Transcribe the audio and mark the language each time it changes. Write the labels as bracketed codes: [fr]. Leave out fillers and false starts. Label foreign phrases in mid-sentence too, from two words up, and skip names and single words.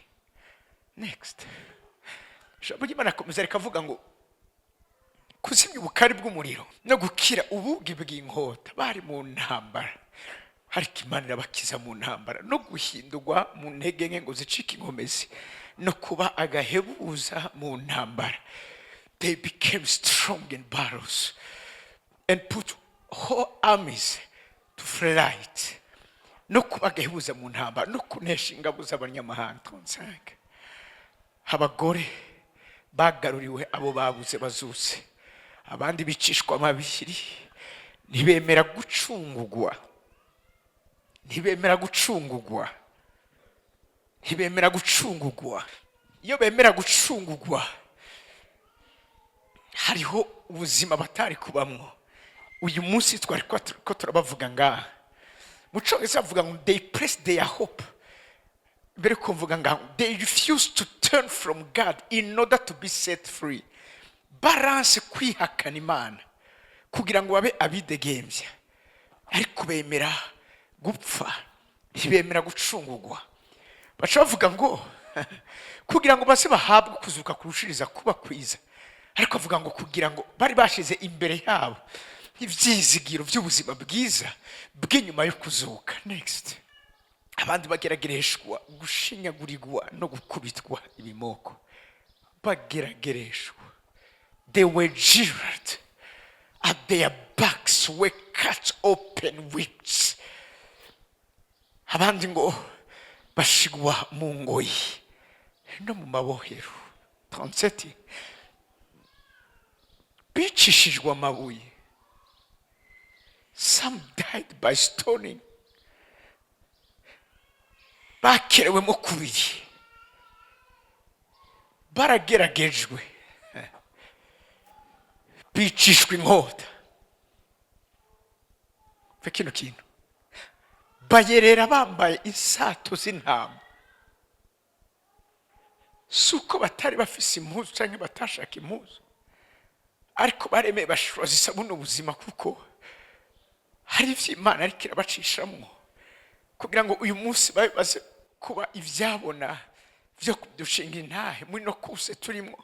[rn] Next, ijambo ry'Imana akomeza rikavuga ngo kuzimya ubukari bw'umuriro no gukira ubugi bw'inkota. Bari mu ntambara, ariko Imana irabakiza mu ntambara, no guhindurwa mu ntege nke ngo zicike inkomezi, no kuba agahebuza mu ntambara. [en] They became strong in battles and put whole armies to flight. [rn] No kuba agahebuza mu ntambara, no kunesha ingabo z'abanyamahanga. 35. Abagore bagaruriwe abo babuze bazutse, abandi bicishwa amabiri, ntibemera gucungugwa, ntibemera gucungugwa, ntibemera gucungugwa. Iyo bemera gucungugwa, hariho ubuzima batari kubamwo. Uyu munsi twari ko turabavuga ngaha mu Congereza bavuga ngo [en] they place their hope, [rn] mbere ko mvuga ngaho [en] they refuse to turn from God in order to be set free. [rn] Balance kwihakana Imana kugira ngo babe abidegembya, ariko bemera gupfa, ntibemera gucungugwa. Baca bavuga ngo kugira ngo base bahabwe kuzuka kurushiriza kuba kwiza, ariko avuga ngo kugira ngo bari bashize imbere yabo ivyizigiro by'ubuzima bwiza bw'inyuma yo kuzuka. Next, abandi bageragereshwa, gushinyagurirwa no gukubitwa ibimoko, bageragereshwa. [en] They were jeered, at their backs were cut open whips. [rn] Abandi ngo bashigwa mu ngoyi no mu mabohero. 37. Bicishijwe amabuye. [en] Some died by stoning. [rn] Bakerewemo kubiri, barageragejwe, bicishwa inkota. Fe kino kintu bayerera bambaye isato z'intama, suko batari bafise impuzu canke batashaka impuzu, ariko baremeye bashoza isabune ubuzima, kuko hari ivy'Imana ariko irabacishamwo kugira ngo uyu munsi baze kuba ivyabona vyo kudushinga intahe muri no kuse turimo.